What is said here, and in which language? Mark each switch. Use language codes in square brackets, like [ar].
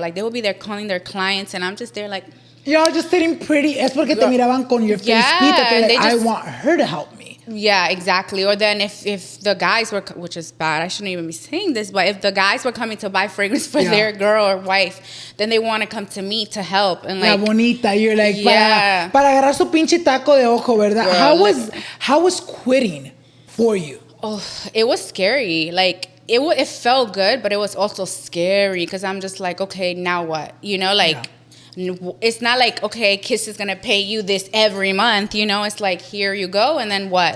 [en] Like, they would be there calling their clients, and I'm just there like... Y'all just sitting pretty. [es] Es porque te miraban con [en] your face pita. Like, I want her to help me. Yeah, exactly. Or then if the guys were, which is bad, I shouldn't even be saying this, but if the guys were coming to buy fragrance for their girl or wife, then they want to come to me to help. And like, [es] la bonita, [en] you're like, [es] para agarrar su pinche taco de ojo, ¿verdad? [en] Girl, how was quitting for you? Oh, it was scary. Like, it felt good, but it was also scary because I'm just like, okay, now what? It's not like, okay, Kiss is going to pay you this every month, It's like, here you go, and then what?